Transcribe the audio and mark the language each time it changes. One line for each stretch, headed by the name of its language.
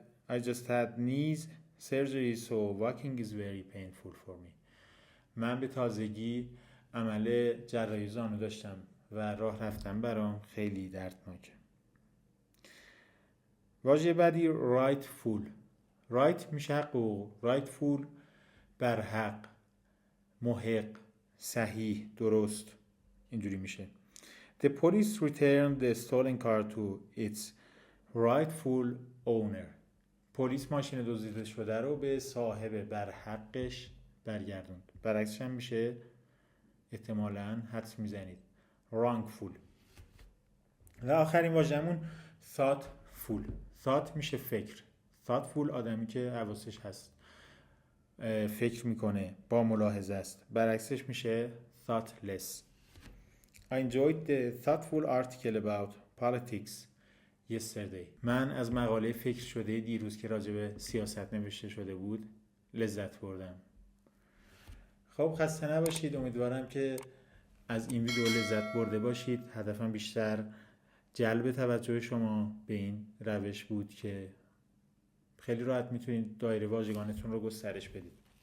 English: I just had knees surgery so walking is very painful for me.
Persian: من به تازگی عمل جراحی زانو داشتم و راه رفتن برام خیلی دردناکه. واژه بعدی rightful. right میشه حقوق، rightful بر حق، محق، صحیح، درست، اینجوری میشه.
English: The police returned the stolen car to its rightful owner.
Persian: پلیس ماشین دزدیده شده رو به صاحب بر حقش برگردوند. برعکسش هم میشه احتمالاً حدس میزنید wrongful. و آخرین واژه‌مون thoughtful. thought میشه فکر. thoughtful آدمی که حواسش هست، فکر میکنه، با ملاحظه است. برعکسش میشه thoughtless.
English: I enjoyed the thoughtful article about politics yesterday.
Persian: من از مقاله فکر شده دیروز که راجع به سیاست نوشته شده بود لذت بردم. خب خسته نباشید. امیدوارم که از این ویدیو لذت برده باشید. هدفم بیشتر جلب توجه شما به این روش بود که خیلی راحت میتونید دایره واژگانتون رو گسترش بدید.